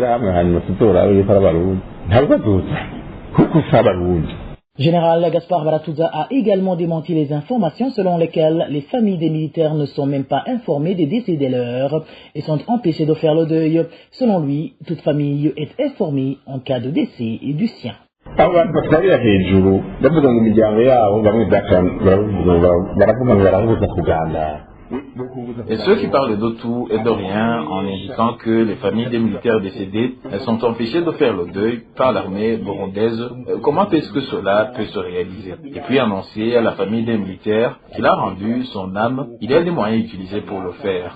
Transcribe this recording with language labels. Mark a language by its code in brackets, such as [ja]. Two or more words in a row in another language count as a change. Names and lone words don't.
[fr] Général Gaspard Baratuza a également démenti les informations selon lesquelles les familles des militaires ne sont même pas informées des décès de leurs et sont empêchées de faire le deuil. Selon lui, toute famille est informée en cas de décès et du sien. [rn] abantu batwarira hejuru bavuga ngo imiryango yabo bamwe baravuga ngo barahuza kuganira [fr] Et ceux qui parlent de tout et de rien en indiquant que les familles des militaires décédés sont empêchées de faire le deuil par l'armée burundaise, comment est-ce que cela peut se réaliser? Et puis annoncer à la famille des militaires qu'il a rendu son âme, il y a des moyens utilisés pour le faire.